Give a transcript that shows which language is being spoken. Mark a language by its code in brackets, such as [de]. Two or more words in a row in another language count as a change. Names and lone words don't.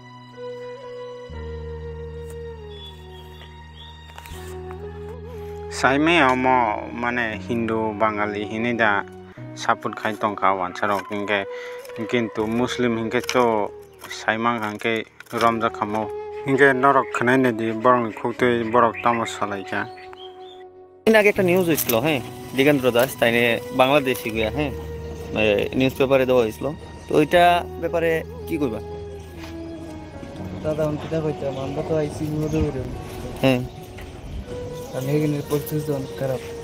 [trp] saime omo mane Hindu Bangali hinida support khai tongka wansarok hinge kintu Muslim hinge to saimang hangke romja khamo hinge norok khnai nedi borong khukte borok tamo salaika [bn] in আগে একটা নিউজ হইছিল হ্যাঁ দিগেন্দ্র দাস তাইনে বাংলাদেশি গিয়া হ্যাঁ [en] news paper [bn] দেওয়া হইছিল তো ওইটা ব্যাপারে কি কইবা দাদা অন্তিটা কইতাম আমরা তো আইসি মধুরে হ্যাঁ আমি এখানে পরিস্থিতি জন খারাপ